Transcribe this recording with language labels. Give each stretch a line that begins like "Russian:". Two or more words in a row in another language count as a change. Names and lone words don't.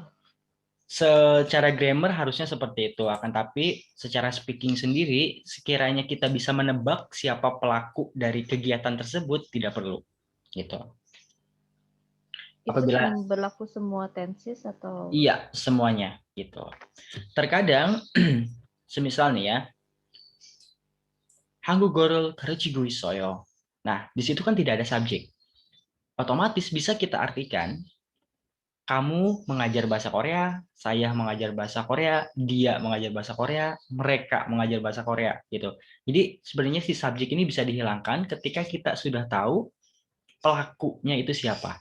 Indonesian: Secara grammar harusnya seperti itu, akan tapi secara speaking sendiri, sekiranya kita bisa menebak siapa pelaku dari kegiatan tersebut, tidak perlu. Gitu. Itu Apabila berlaku semua tenses atau? iya, semuanya gitu. Terkadang semisal nih ya,
Korean: 한국어를 가르치고 있어요.
Indonesian: Nah, di situ kan tidak ada subjek. Otomatis bisa kita artikan kamu mengajar bahasa Korea, saya mengajar bahasa Korea, dia mengajar bahasa Korea, mereka mengajar bahasa Korea gitu. Jadi sebenarnya si subjek ini bisa dihilangkan ketika kita sudah tahu pelakunya itu siapa.